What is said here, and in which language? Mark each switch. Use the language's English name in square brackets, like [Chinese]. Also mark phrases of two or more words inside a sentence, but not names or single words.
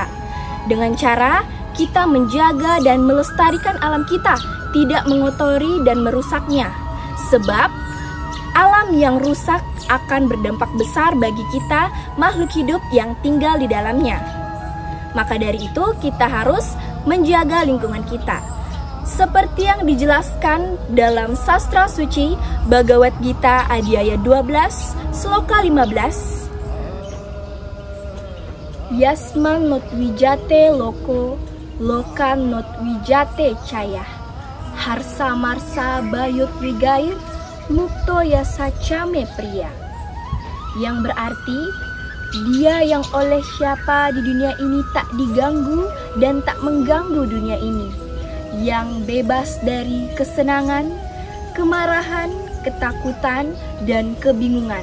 [Indonesian] Dengan cara kita menjaga dan melestarikan alam kita, tidak mengotori dan merusaknya. Sebab alam yang rusak akan berdampak besar bagi kita, makhluk hidup yang tinggal di dalamnya. Maka dari itu, kita harus menjaga lingkungan kita. Seperti yang dijelaskan dalam sastra suci Bhagavad Gita Adhyaya 12, sloka 15. [Sanskrit] Yasman not wijate loko, lokan not wijate caya. Harsa marsa bayut wigair, mukto yasa came pria. [Indonesian] Yang berarti, dia yang oleh siapa di dunia ini tak diganggu dan tak mengganggu dunia ini, yang bebas dari kesenangan, kemarahan, ketakutan, dan kebingungan.